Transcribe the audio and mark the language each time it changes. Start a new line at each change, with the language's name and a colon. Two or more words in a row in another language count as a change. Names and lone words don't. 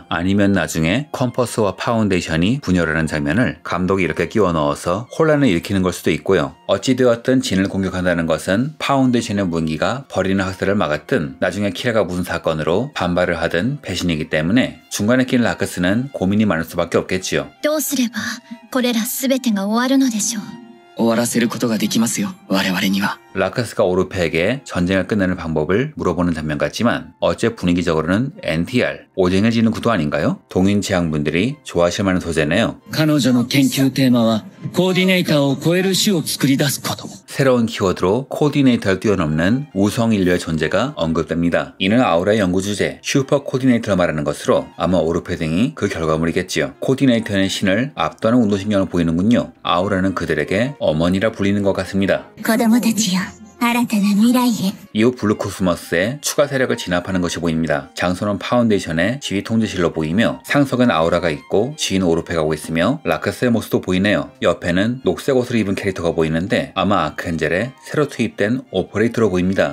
Korean: 아니면 나중에 컴퍼스와 파운데이션이 분열하는 장면을 감독이 이렇게 끼워 넣어서 혼란을 일으키는 걸 수도 있고요. 어찌되었든 진을 공격한다는 것은 파운데이션의 무인기가 버리는 학살을 막았든 나중에 키라가 무슨 사건으로 반발을 하든 배신이기 때문에 중간에 낀 라크스는 고민이 많을 수밖에 없겠지요.
Japanese: どうすればこれら全てが終わるのでしょう。終わらせることができますよ、我々には。
Korean: 라크스가 오르페에게 전쟁을 끝내는 방법을 물어보는 장면 같지만 어째 분위기적으로는 NTR, 오쟁해지는 구도 아닌가요? 동인 지향분들이 좋아하실 만한 소재네요.
Japanese: 彼女の研究テーマはコーディネーターを超える種を作り出すこと。
Korean: 새로운 키워드로 코디네이터를 뛰어넘는 우성 인류의 존재가 언급됩니다. 이는 아우라의 연구 주제, 슈퍼 코디네이터를 말하는 것으로 아마 오르페 등이 그 결과물이겠지요. 코디네이터는 신을 압도하는 운동신경을 보이는군요. 아우라는 그들에게 어머니라 불리는 것 같습니다.
Japanese: 子供たちよ、 新たな未来へ
Korean: 이후 블루코스모스에 추가 세력을 진압하는 것이 보입니다. 장소는 파운데이션의 지휘 통제실로 보이며 상석은 아우라가 있고 지휘는 오르페가 가고 있으며 라크스의 모습도 보이네요. 옆에는 녹색 옷을 입은 캐릭터가 보이는데 아마 아크엔젤의 새로 투입된 오퍼레이터로 보입니다.